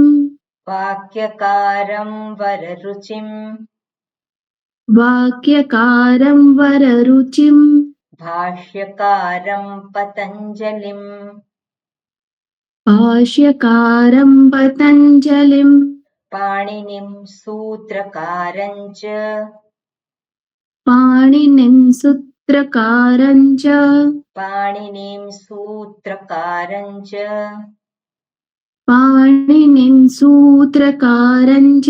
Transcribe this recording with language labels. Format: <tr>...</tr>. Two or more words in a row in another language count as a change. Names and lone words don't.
<sa>वाक्यकारं वररुचिं वाक्यकारं वररुचिं भाष्यकारं पतञ्जलिं भाष्यकारं पतञ्जलिं पाणिनिम् सूत्रकारं च पाणिनिं सूत्रकारं च पाणिनिम् सूत्रकारं च पाणिनिं सूत्रकारं च</sa>